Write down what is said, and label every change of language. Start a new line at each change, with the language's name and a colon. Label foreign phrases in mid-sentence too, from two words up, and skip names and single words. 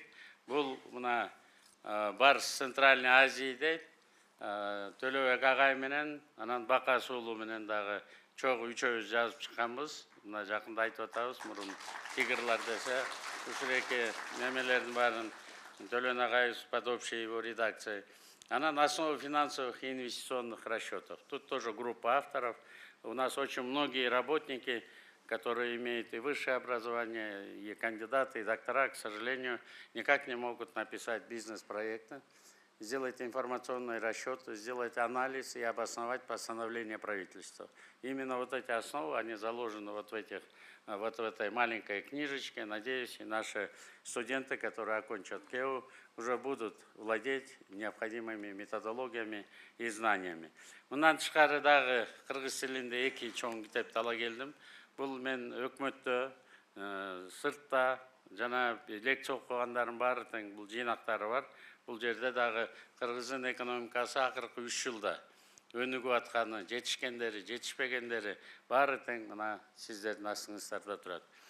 Kyrgyz: Бул мына Барс Центральной Азии дейт. Төлөбек агай менен, анан Бакас уулу менен дагы чогуу үчөөбүз жазып чыкканбыз. Мына жакында айтып атабыз, мурун тигрлар десе, ушул эки немелердин баарын Төлөн агай
Russian: под общей его редакцией. Анан основа финансовых и инвестиционных расчетов. Тут тоже группа авторов. У нас очень многие работники, которые имеют и высшее образование, и кандидаты, и доктора, к сожалению, никак не могут написать бизнес-проекты, сделать информационный расчет, сделать анализ и обосновать постановление правительства. Именно вот эти основы, они заложены вот в этой маленькой книжечке. Надеюсь, и наши студенты, которые окончат КЕУ, уже будут владеть необходимыми методологиями и знаниями.
Kyrgyz: Мындан тышкары дагы кыргыз тилинде 2 чоң китепти ала келдим. Бул мен өкмөттө, сыртта жана лекция окугандарынын баары тең бул жыйнактары бар. Бул жерде дагы Кыргыздын экономикасы акыркы 3 жылда өнүгүп атканы, жетишкендери, жетишпегендери баары тең мына сиздердин астыңыздарда турат.